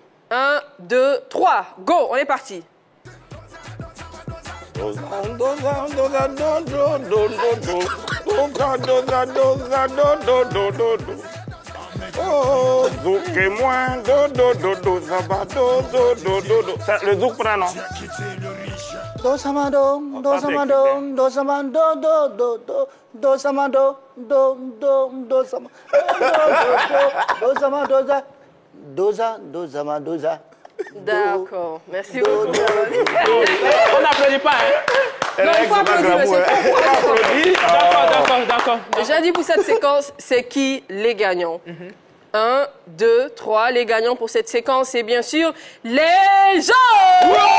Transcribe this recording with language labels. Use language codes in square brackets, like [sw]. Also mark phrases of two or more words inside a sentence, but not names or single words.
[fr] 1, 2, 3, go, on est parti. Oh, zouk et moi, do, do, do, do, ça va, do, do, do, do, do. Le zouk prend, non? Dosamado, dosamado, dosamado, do, do, do, dosamado, do, do, dosamado, dosamado, dosa. D'accord, merci beaucoup. On n'applaudit pas, hein? Non, il faut applaudir, monsieur. D'accord. J'ai dit pour cette séquence, c'est qui les gagnants. 1, 2, 3. Les gagnants pour cette séquence, c'est bien sûr les jaunes.